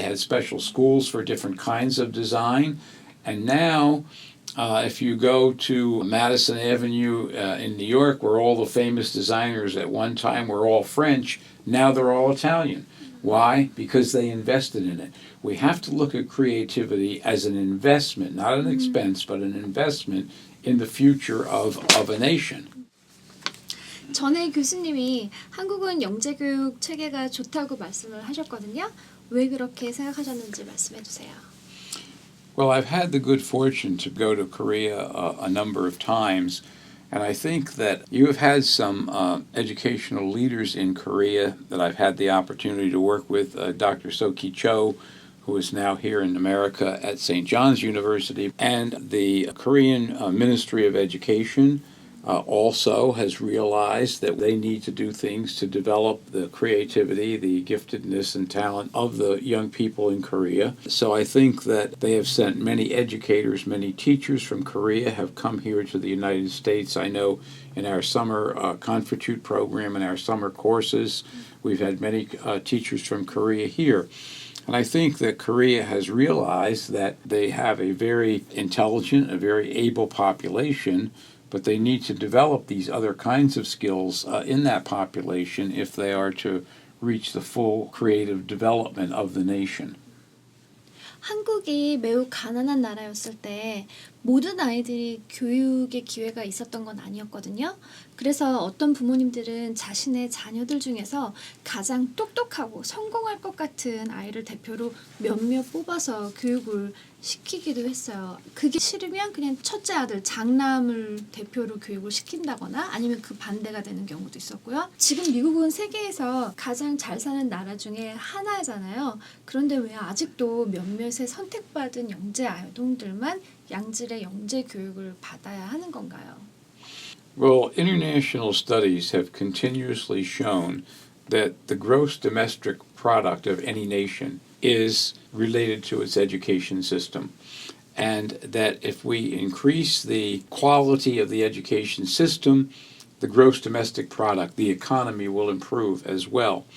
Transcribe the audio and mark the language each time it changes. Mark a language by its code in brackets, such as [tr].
[en] They had special schools for different kinds of design. And now, if you go to Madison Avenue in New York, where all the famous designers at one time were all French, now they're all Italian. Why? Because they invested in it. We have to look at creativity as an investment, not an expense, but an investment in the future of a nation. [ko] 전에 교수님이 한국은 영재교육 체계가 좋다고 말씀을 하셨거든요. 왜 그렇게 생각하셨는지 말씀해 주세요. [en] Well, I've had the good fortune to go to Korea a number of times, and I think that you have had some educational leaders in Korea that I've had the opportunity to work with, Dr. Choi, who is now here in America at St. John's University, and the Korean Ministry of Education also has realized that they need to do things to develop the creativity, the giftedness and talent of the young people in Korea. So I think that they have sent many educators, many teachers from Korea have come here to the United States. I know in our summer Confertute program and our summer courses, we've had many teachers from Korea here. And I think that Korea has realized that they have a very intelligent, a very able population, but they need to develop these other kinds of skills in that population if they are to reach the full creative development of the nation. [ko] 한국이 매우 가난한 나라였을 때 모든 아이들이 교육의 기회가 있었던 건 아니었거든요. 그래서 어떤 부모님들은 자신의 자녀들 중에서 가장 똑똑하고 성공할 것 같은 아이를 대표로 몇몇 뽑아서 교육을 시키기도 했어요. 그게 싫으면 그냥 첫째 아들 장남을 대표로 교육을 시킨다거나 아니면 그 반대가 되는 경우도 있었고요. 지금 미국은 세계에서 가장 잘 사는 나라 중에 하나잖아요. 그런데 왜 아직도 몇몇의 선택받은 영재 아동들만 양질의 영재 교육을 받아야 하는 건가요? [en] Well, international studies have continuously shown that the gross domestic product of any nation is related to its education system. And that if we increase the quality of the education system, the gross domestic product, the economy will improve as well.